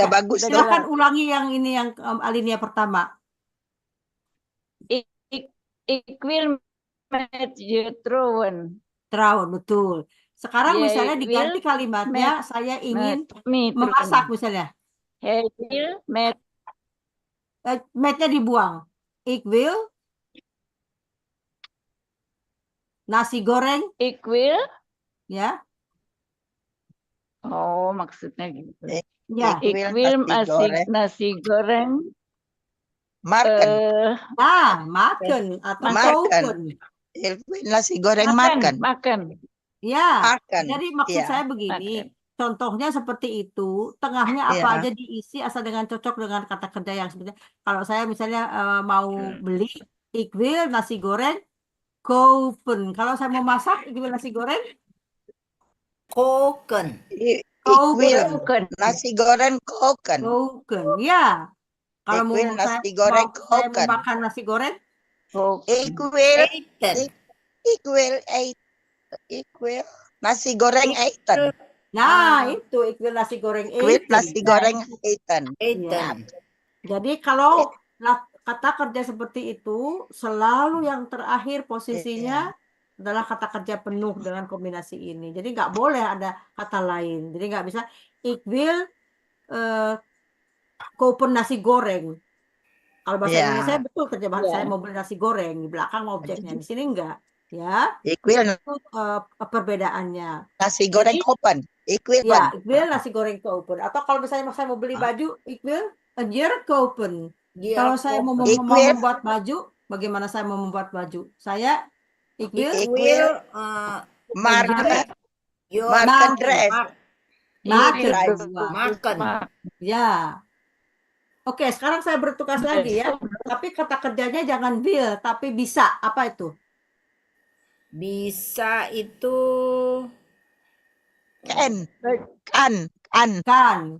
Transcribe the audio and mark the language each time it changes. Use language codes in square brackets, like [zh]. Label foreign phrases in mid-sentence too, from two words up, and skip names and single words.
[id] Udah bagus. Silakan ulangi yang ini yang alinea pertama. [nl] Ik wil met je trouwen. Trouwen, [id] betul. Sekarang [nl] Jij [id] misalnya diganti [nl] wil [id] kalimatnya, saya ingin me memasak misalnya. [nl] Hij wil met [id] Metnya dibuang. [nl] Ik wil nasi goreng. ik wil. [id] Ya. Oh, maksudnya gitu. Ya. [nl] Ik wil nasi goreng. [id] Makan. Makan atau kopen. Nasi goreng makan. Ya. Makan. Jadi maksud saya begini. Contohnya seperti itu, tengahnya apa aja diisi asal dengan cocok dengan kata kerja yang sebenarnya. Kalau saya misalnya mau beli, [nl] ik wil nasi goreng kopen. [id] Kalau saya mau masak, [nl] ik wil nasi goreng koken. Ik wil nasi goreng koken. Koken, [id] ya. Kalau mau nasi saya goreng mau [nl] koken. [id] makan nasi goreng [nl] Kook. Ik wil, Eten. ik wil eten. Ik wil nasi goreng eten. Nah, itu ik wil nasi goreng Ik wil eten. nasi goreng eten. Eten. [id] Jadi kalau kata kerja seperti itu, selalu yang terakhir posisinya adalah kata kerja penuh dengan kombinasi ini. Jadi nggak boleh ada kata lain. Jadi nggak bisa, [nl] ik wil kopen nasi goreng. [id] Kalau bahasa Ya. Indonesia betul terjemahan Ya. saya mau beli nasi goreng. Di belakang objeknya. Di sini enggak. Ya, [nl] Ik wil [id] itu perbedaannya. [nl] nasi goreng [id] Jadi, [nl] kopen. Ik wil [id] Ya, [nl] ik wil nasi goreng kopen. [id] Atau kalau misalnya saya mau beli baju, [nl] ik wil een jurk kopen. [id] Kalau saya mau [nl] Ik wil- [id] membuat baju, bagaimana saya mau membuat baju? Saya, [nl] ik wil Ik Will wil maken. maken dress. maken. [id] Iya. Makan. Ya. Oke, sekarang saya bertugas lagi ya. Tapi kata kerjanya jangan will, tapi bisa. Apa itu? Bisa itu Kan. [nl] Kan. Kan.